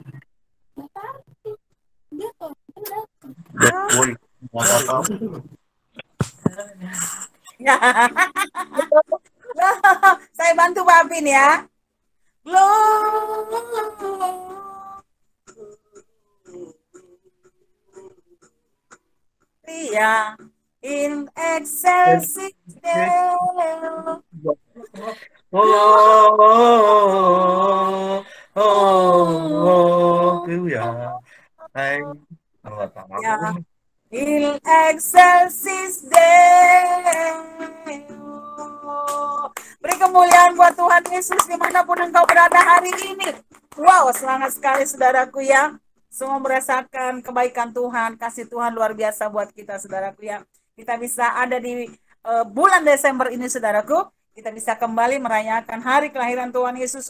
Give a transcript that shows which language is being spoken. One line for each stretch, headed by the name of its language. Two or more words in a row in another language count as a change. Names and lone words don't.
Indonesian: Ya. Saya bantu Pak Apin ya.
Latin: Gloria in excelsis Deo.
Indonesian: Ya.
Latin: Il excelsis Deo.
Indonesian: Beri kemuliaan buat Tuhan Yesus dimanapun engkau berada hari ini. Wow, semangat sekali saudaraku ya. Semua merasakan kebaikan Tuhan, kasih Tuhan luar biasa buat kita saudaraku ya. Kita bisa ada di bulan Desember ini saudaraku. Kita bisa kembali merayakan hari kelahiran Tuhan Yesus.